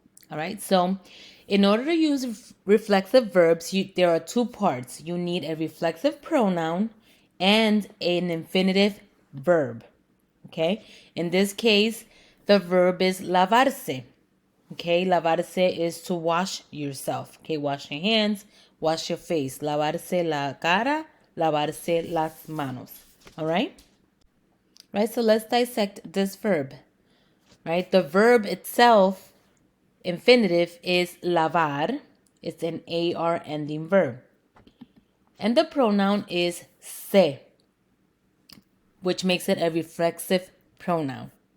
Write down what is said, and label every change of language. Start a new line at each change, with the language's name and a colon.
English: All right, so in order to use reflexive verbs, there are two parts. You need a reflexive pronoun and an infinitive verb. Okay, in this case, the verb is lavarse. Okay, lavarse is to wash yourself. Okay, wash your hands, wash your face.
Spanish: Lavarse la cara, lavarse las manos.
English: All right, right. So let's dissect this verb. Right, the verb itself, infinitive, is lavar. It's an AR ending verb. And the pronoun is se, which makes it a reflexive pronoun.